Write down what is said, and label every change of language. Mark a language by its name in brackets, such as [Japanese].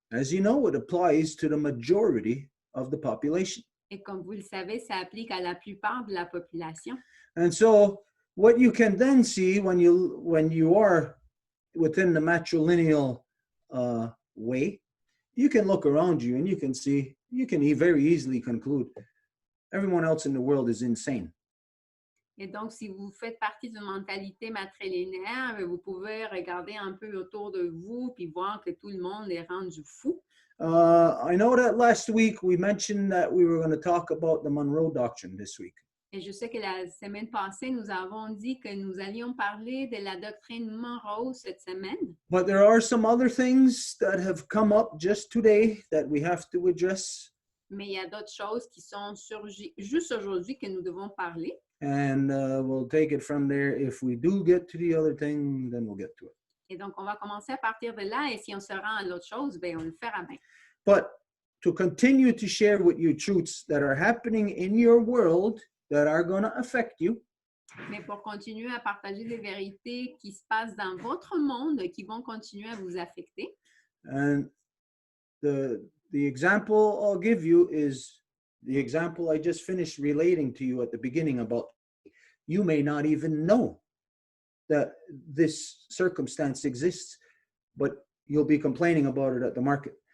[English] As you know, it applies to the majority of the population. [French] Et comme vous le savez, ça applique à la plupart de la population. [English] And so what you can then see when you are within the matrilineal way, you can look around you and you can see, you can very easily conclude everyone else in the world is insane. [French] Et donc, si vous faites partie d'une mentalité matrilinéaire, vous pouvez regarder un peu autour de vous puis voir que tout le monde est rendu fou. [English] I know that last week we mentioned that we were going to talk about the Monroe Doctrine this week. [French] Et je sais que la semaine passée, nous avons dit que nous allions parler de la doctrine Monroe cette semaine. [English] But there are some other things that have come up just today that we have to address. [French] Mais il y a d'autres choses qui sont surgies juste aujourd'hui que nous devons parler. [English] And we'll take it from there. If we do get to the other thing, then we'll get to it. [French] Et donc, on va commencer à partir de là. Et si on se rend à l'autre chose, bien, on le fera bien. [English] But to continue to share with you truths that are happening in your world that are going to affect you. [French] Mais pour continuer à partager des vérités qui se passent dans votre monde, qui vont continuer à vous affecter. [English] And the example I'll give you is the example I just finished relating to you at the beginning about you may not even know that this circumstance exists, but you'll be complaining about it at the market.